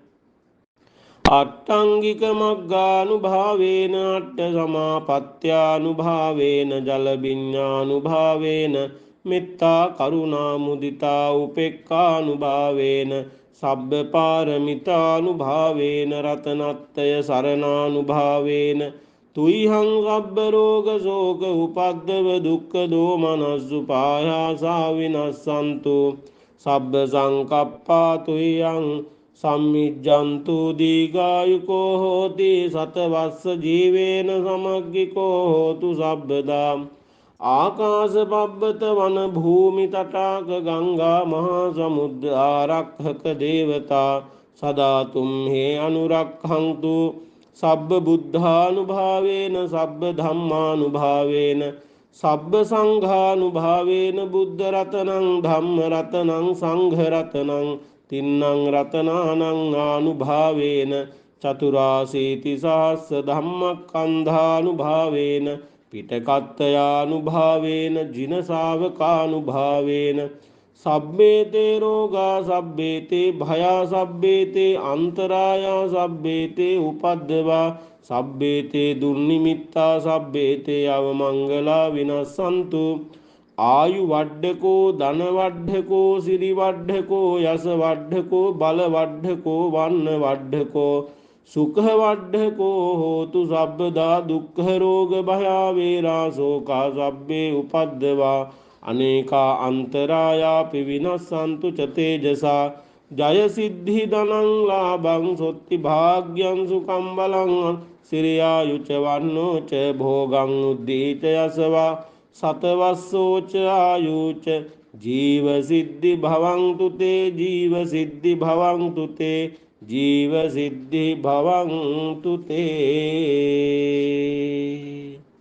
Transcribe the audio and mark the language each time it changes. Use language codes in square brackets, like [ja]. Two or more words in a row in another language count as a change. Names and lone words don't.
[pi] අට්ඨංගික මග්ගානුභාවේන අට්ඨ සමාපත්ත්‍යානුභාවේන ජල විඤ්ඤානුභාවේන මෙත්තා කරුණා මුදිතා උපේක්ඛානුභාවේන සබ්බ පාරමිතානුභාවේන රතනත්තය සරණානුභාවේන තුයිහං සබ්බ රෝග ශෝක උපද්දව දුක්ඛ දෝමනස්සුපායාසා විනස්සන්තු සබ්බ සංකප්පා තුයිහං සම්මිජ්ජන්තු දීඝායුකෝ හෝති සතවස්ස ජීවේන සමග්ගිකෝ හෝතු සබ්බදා. ආකාශ පබ්බත වන භූමි තටාක ගංගා මහා සමුද්‍ර ආරක්ෂක දේවතා සදා තුම්හි අනුරක්ඛන්තු සබ්බ බුද්ධානුභාවේන සබ්බ ධම්මානුභාවේන සබ්බ සංඝානුභාවේන බුද්ධ රතනං ධම්ම රතනං සංඝ රතනං තින්නං රතනානං ආනුභාවේන චතුරාසීති සහස්ස ධම්මක්ඛන්ධානුභාවේන පිටකත්තයානුභාවේන ජින ශාවකානුභාවේන සබ්බේතේ රෝගා සබ්බේතේ භයා සබ්බේතේ අන්තරායා සබ්බේතේ උපද්දවා සබ්බේතේ දුර්නිමිත්තා සබ්බේතේ අවමංගලා විනස්සන්තු. ආයු වඩ්ඩකෝ ධන වඩ්ඩකෝ සිරි වඩ්ඩකෝ යස වඩ්ඩකෝ බල වඩ්ඩකෝ වන්න වඩ්ඩකෝ සුඛ වඩ්ඩකෝ හෝතු සබ්බදා දුක්ඛ රෝග භයා වේරා ශෝකා සබ්බේ උපද්දවා අනේකා අන්තරායාපි විනස්සන්තු ච තේජසා. ජය සිද්ධි ධනං ලාභං සොත්ති භාග්‍යං සුඛං බලං සිරියායුච වන්නෝ ච භෝගං උද්දීච යසවා සතවස්සෝච ආයුච ජීව සිද්ධි භවන්තු තේ ජීව සිද්ධි භවන්තු තේ ජීව සිද්ධි භවන්තු තේ.